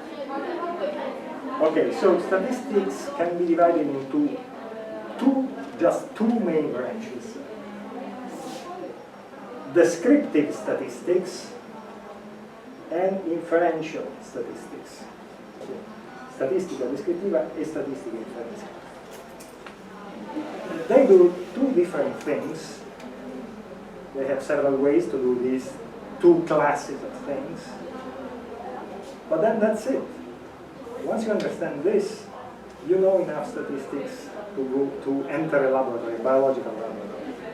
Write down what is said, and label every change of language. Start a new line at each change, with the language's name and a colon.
English: Okay, so statistics can be divided into just two main branches. Descriptive statistics and inferential statistics.
Italian: Statistica descrittiva e statistica inferenziale.
English: They do two different things. They have several ways to do these two classes of things. But then that's it. Once you understand this, you know enough statistics to enter a laboratory, a biological laboratory.